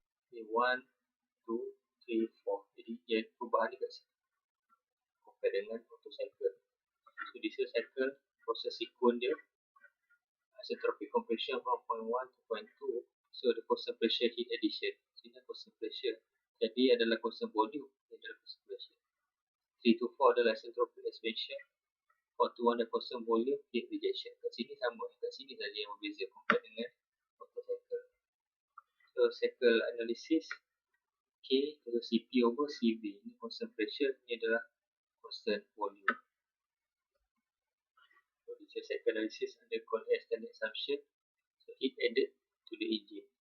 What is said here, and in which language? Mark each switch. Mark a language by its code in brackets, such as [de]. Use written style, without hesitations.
[ms] Okay, 1, 2, 3, 4. Jadi dia perubahan ni kat sini compare dengan auto cycle. [en] So diesel cycle proses sequence dia isentropic compression from point 1 to point 2. So the constant pressure heat addition. [ms] Sini [en] constant pressure. [ms] Jadi adalah [en] constant volume. [ms] Ini adalah [en] constant pressure. 3 to 4 adalah isentropic expansion. [ms] 4 to 1 adalah constant volume heat rejection. Kat sini sama. Kat sini saja yang berbeza compare dengan auto cycle. [en] So cycle analysis, K [ms] atau [en] CP over CV. [ms] Ini [en] constant pressure. [ms] Ini adalah constant volume. [en] So this is cycle analysis under cold air standard assumption. So heat added to the engine.